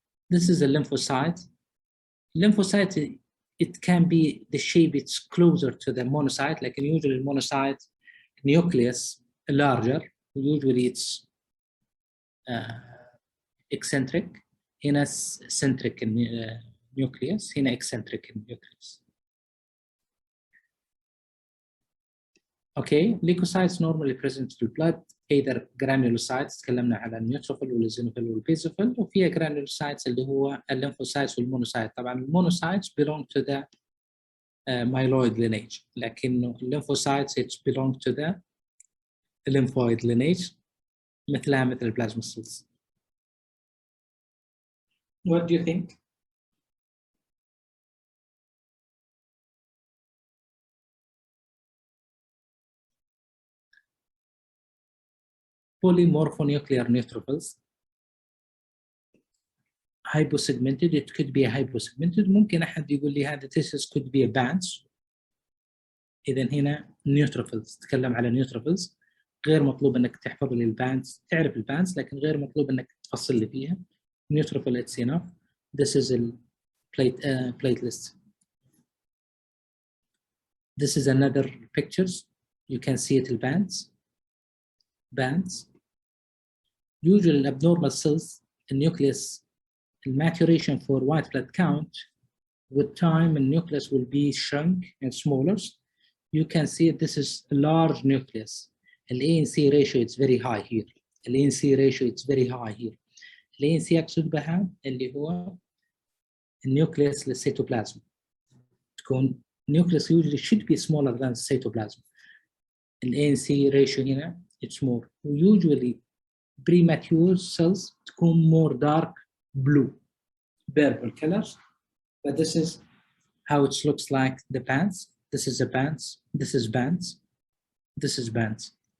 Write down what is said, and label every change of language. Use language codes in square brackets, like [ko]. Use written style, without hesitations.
[en] This is a lymphocyte. Lymphocyte, it can be the shape, it's closer to the monocyte, like usually monocyte nucleus larger, usually it's eccentric. [ar] هنا [en] centric nucleus, هنا eccentric nucleus. [ar] اوكي [en] leukocytes normally present [ar] في البلد [en] either granulocytes [ar] تكلمنا على النيوتروفيل والزينوفيل والبيزوفيل وفيها granulocytes اللي هو الليمفوسايتس والمونوسايت. طبعا المونوسايتس [en] belong to the myeloid lineage [ar] لكن الليمفوسايتس [en] it belong to the lymphoid lineage [ar] مثلها مثل البلازما [en] cells. What do you think? Polymorphonuclear neutrophils hyposegmented. It could be a hyposegmented. [ar] ممكن أحد يقول لي هذا [en] this could be a bands. [ar] إذا هنا neutrophils تكلم على neutrophils. غير مطلوب أنك تحفظ لي الباندز، تعرف الباندز لكن غير مطلوب أنك تفصل لي فيها. [en] neutrophil it's enough. This is a platelets. This is another pictures. You can see it bands. Usually abnormal cells, the nucleus, the maturation for white blood count, with time the nucleus will be shrunk and smaller. You can see this is a large nucleus. The ANC ratio is very high here. The ANC ratio is very high here. [ar] The ANC أقصد بها اللي هو النيوكليوس للسيتوبلازم. [en] تكون nucleus usually should be smaller than cytoplasm. The ANC ratio [ar] هنا [en] it's more. Usually premature cells [ar] تكون [en] more dark blue, purple colors. But this is how it looks like the bands. This is the bands. This is bands. This is bands.